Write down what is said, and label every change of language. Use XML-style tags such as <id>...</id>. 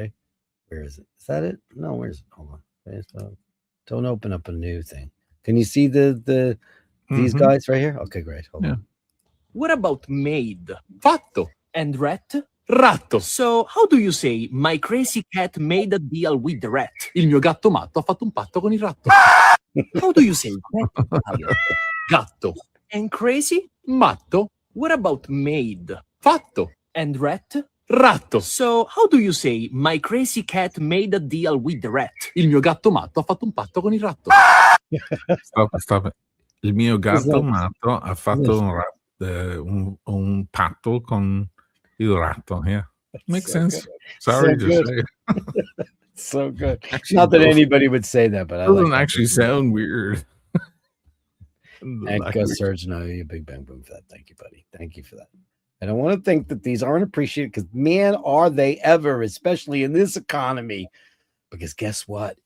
<en>Right? Where is it? Is that it? No, where's it? Hold on. Don't open up a new thing. Can you see these guys right here? Okay, great. Hold on. What about maid? Fatto. And rat? ratto. So, how do you say my crazy cat made a deal with the rat?</en> <it>Il mio gatto matto ha fatto un patto con il ratto.</it> <en>How do you say cat in Italian? Gatto. And crazy? Matto. What about made? Fatto. And rat? Ratto. So, how do you say my crazy cat made a deal with the rat?</en> <it>Il mio gatto matto ha fatto un patto con il ratto.</it> <en>Stop it.</en> <it>Il mio gatto matto ha fatto un patto con il ratto.</it> <en>Yeah. Makes sense. Good. Sorry to say. So good. Actually, Not that anybody would say that, but I doesn't like actually sound weird. And Gus Surge, no, you big bang boom for that. Thank you, buddy. Thank you for that. And I want to think that these aren't appreciated because, man, are they ever, especially in this economy. Because guess what?</en>